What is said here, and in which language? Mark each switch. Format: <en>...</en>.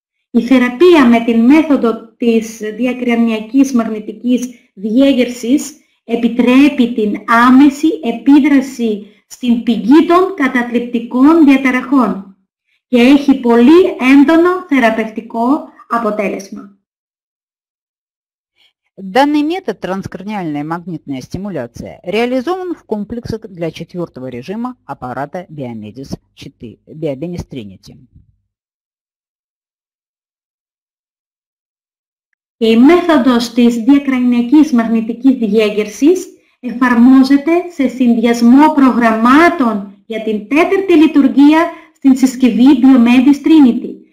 <el>Η θεραπεία με την μέθοδο της διακρανιακής μαγνητικής διέγερσης επιτρέπει την άμεση επίδραση στην πηγή των καταθλιπτικών διαταραχών και έχει πολύ έντονο θεραπευτικό αποτέλεσμα.</el> <ru>Данный метод транскраниальная магнитная стимуляция реализован в комплексах для 4-го режима аппарата Biomedis Trinity.</ru> <el>Η μέθοδος της διακρανιακής μαγνητικής διέγερσης εφαρμόζεται σε συνδυασμό προγραμμάτων για την τέταρτη λειτουργία στην συσκευή Biomedis Trinity.</el>